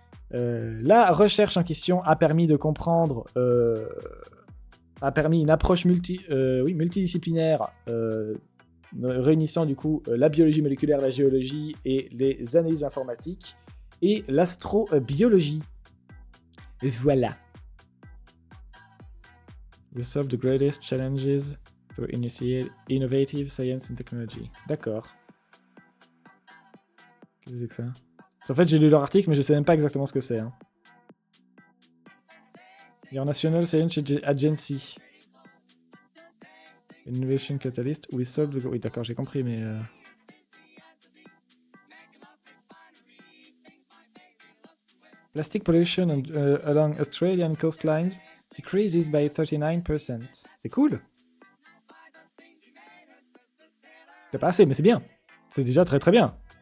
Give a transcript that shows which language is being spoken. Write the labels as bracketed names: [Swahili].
[French] La recherche en question a permis de comprendre, a permis une approche multidisciplinaire réunissant du coup la biologie moléculaire, la géologie et les analyses informatiques et l'astrobiologie. Et voilà. [English] We solve the greatest challenges through innovative science and technology. [French] D'accord. Qu'est-ce que c'est que ça? En fait, j'ai lu leur article, mais je sais même pas exactement ce que c'est. Hein. [English] Your National Science Agency. Innovation Catalyst. We solve the... [French] Oui, d'accord, j'ai compris, mais... [English] Plastic pollution along Australian coastlines decreases by 39%. [French] C'est cool. C'est pas assez, mais c'est bien. C'est déjà très très bien.